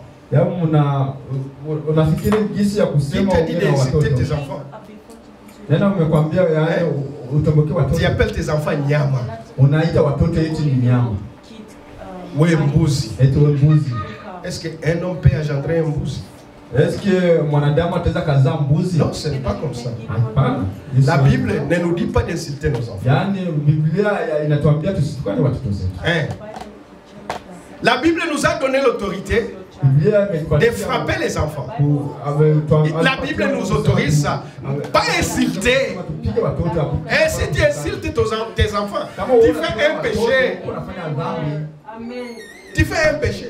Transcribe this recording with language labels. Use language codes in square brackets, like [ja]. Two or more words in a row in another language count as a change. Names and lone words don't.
[fr] Tu te dis d'insulter tes enfants. Tu appelles tes enfants nyama. Oui, mbuzi. Est-ce qu'un homme peut engendrer un mbuzi? Est-ce que [sw] mwanadamu ataweza kuzaa mbuzi? [fr] Non, ce n'est pas comme ça. Hapana. La Bible ne nous dit pas d'insulter nos enfants. [sw] Yaani Biblia inatuambia tusitukane watoto zetu. [fr] La Bible nous a donné l'autorité de frapper les enfants. La Bible nous autorise ça. Pas insulter. Et si tu insultes tes enfants, tu fais un péché. Tu fais un péché.